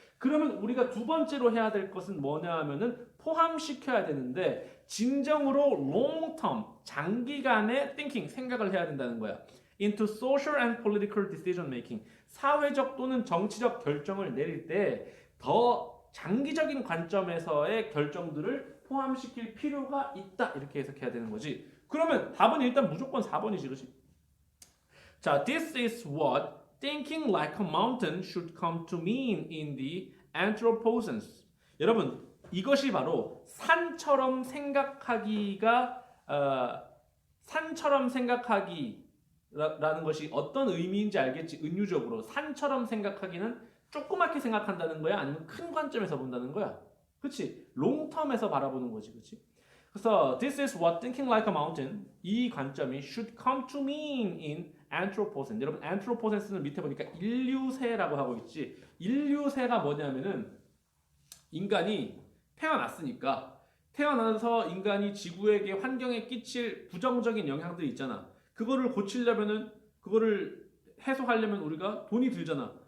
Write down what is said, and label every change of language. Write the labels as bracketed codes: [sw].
[ko] 그러면 우리가 두 번째로 해야 될 것은 뭐냐 하면은 포함시켜야 되는데 진정으로 long term, 장기간의 thinking, 생각을 해야 된다는 거야. [en] into social and political decision making, [ko] 사회적 또는 정치적 결정을 내릴 때 더 장기적인 관점에서의 결정들을 포함시킬 필요가 있다 이렇게 해석해야 되는 거지. 그러면 답은 일단 무조건 4번이지, 그렇지? [en] 자, this is what thinking like a mountain should come to mean in the Anthropocene. [ko] 여러분, 이것이 바로 산처럼 생각하기가 산처럼 생각하기 라는 것이 어떤 의미인지 알겠지. 은유적으로 산처럼 생각하기는 조그맣게 생각한다는 거야? 아니면 큰 관점에서 본다는 거야? 그치? 롱텀에서 바라보는 거지. 그치? 그래서 [en] this is what thinking like a mountain [ko] 이 관점이 [en] should come to mean in Anthropocene. [ko] 여러분 Anthropocene는 밑에 보니까 인류세라고 하고 있지. 인류세가 뭐냐면은 인간이 태어났으니까 태어나서 인간이 지구에게 환경에 끼칠 부정적인 영향들이 있잖아. 그거를 고치려면은 그거를 해소하려면 우리가 돈이 들잖아.